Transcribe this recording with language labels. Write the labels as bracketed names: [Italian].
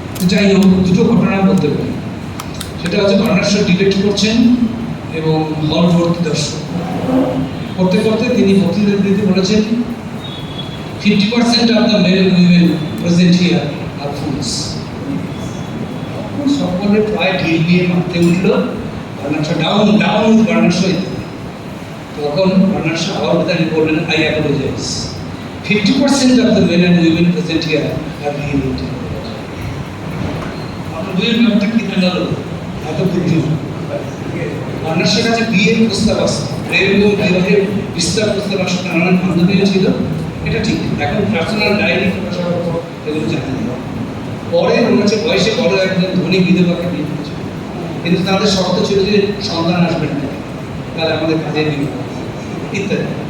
[Bangla] যাই হোক, দুটো ঘটনা বলতে পারি। সেটা হচ্ছে বার্নার্ড শ ডিবেট করছেন এবং হল ভর্তি দর্শক, করতে করতে তিনি বক্তৃতা দিতে বলেছেন [English] 50% of the men and women present here are fools. [Bangla] সকলে প্রায় ঢিল দিয়ে মারতে উঠল, Bernard Shaw [English] down with [Bangla] Bernard Shaw ইত্যাদি। তখন বার্নার্ড শ আবার দাঁড়িয়ে বললেন, [English] I apologize. 50% of the men and women present here are really intelligent. [Bangla] আপনার দুই ব্যাপারটা কি জানালো? এত বুদ্ধি বার্নার্ড শের কাছে বিয়ের প্রস্তাব আসছে, প্রেম এবং বিবাহের বিস্তার প্রস্তাব আসছে, নানান বান্ধবীও ছিল, এটা ঠিক। এখন পার্সোনাল ডায়েরি এগুলো জানি না। পরে ওর কাছে বয়সে বড় একজন ধনী বিধবাকে বিয়ে করেছিল, কিন্তু তাদের শর্ত ছিল যে সন্তান আসবেন না, তাহলে আমাদের কাজে বিয়ে ইত্যাদি।